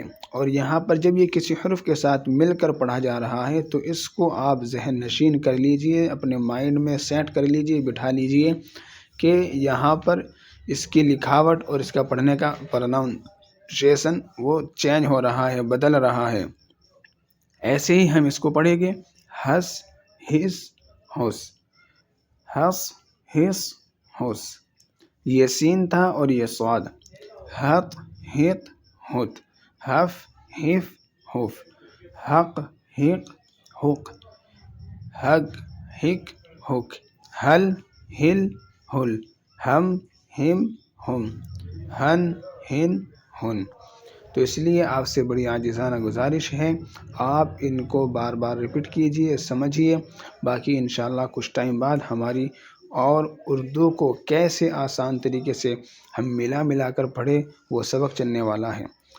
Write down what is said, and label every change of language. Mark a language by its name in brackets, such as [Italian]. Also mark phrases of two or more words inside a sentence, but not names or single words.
[Urdu] اور یہاں پر جب یہ کسی حرف کے ساتھ مل کر پڑھا جا رہا ہے تو اس کو آپ ذہن نشین کر لیجئے، اپنے مائنڈ میں سیٹ کر لیجئے، بٹھا لیجئے کہ یہاں پر اس کی لکھاوٹ اور اس کا پڑھنے کا پروننسیشن وہ چینج ہو رہا ہے، بدل رہا ہے۔ ایسے ہی ہم اس کو پڑھیں گے، ہس ہس ہس، ہس ہس ہس۔ یہ سین تھا اور یہ صاد، ہت ہت ہت، ہف ہف ہف، حق ہق حق، حگ ہک حک، ہل ہل ہل، ہم ہم ہم، ہن ہن ہن۔ تو اس لیے آپ سے بڑی عاجزانہ گزارش ہے، آپ ان کو بار بار ریپیٹ کیجئے، سمجھیے۔ باقی انشاءاللہ کچھ ٹائم بعد ہماری اور اردو کو کیسے آسان طریقے سے ہم ملا کر پڑھیں وہ سبق چلنے والا ہے۔